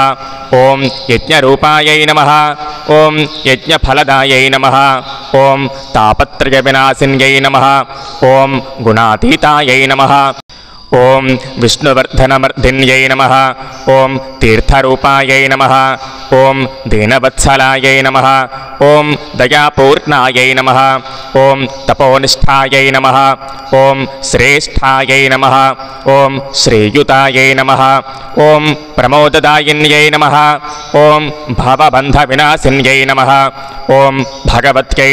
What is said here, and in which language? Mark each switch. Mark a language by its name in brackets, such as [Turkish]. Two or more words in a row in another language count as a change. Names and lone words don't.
[Sanskrit] ओं यज्ञरूपायै नमः। ओं यज्ञफलदायै नमः। ओं तापत्रयविनाशिन्यै नमः। ओं गुणातीतायै नमः। ओं विष्णुवर्धनमर्धिन्यै नमः। ओं तीर्थरूपायै नमः। ఓం దీనవత్సలాయై నమః ఓం దయాపూర్ణాయై నమః ఓం తపోనిష్టాయై నమః ఓం శ్రేష్ఠాయై నమః ఓం శ్రీయుతాయై నమః ఓం ప్రమోదదాయిన్యై నమః ఓం భవబంధవినాశిన్యై నమః ఓం భగవత్యై